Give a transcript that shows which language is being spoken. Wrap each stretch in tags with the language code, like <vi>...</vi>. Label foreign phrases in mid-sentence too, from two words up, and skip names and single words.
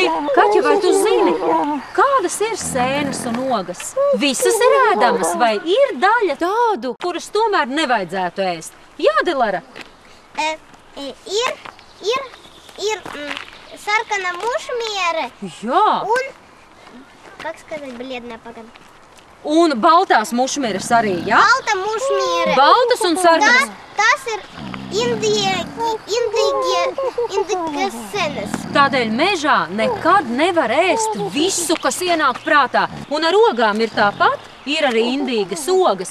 <lv>Kaķi, vai tu zini, kādas ir sēnes un ogas? Visas ir ēdamas, vai ir daļa tādu, kuras tomēr nevajadzētu ēst? Jā, Dilara? Ir sarkana mušmiere. Jā.</lv> <ru>Как сказать, бледная погода?</ru> <lv>Un baltās mušmieres arī, jā? Balta mušmiere. Baltas un sarkanas. Tas ir indīgas senes. Tādēļ mežā nekad nevar ēst visu, kas ienāk prātā. Un ar ogām ir tāpat, ir arī indīgas ogas.</lv>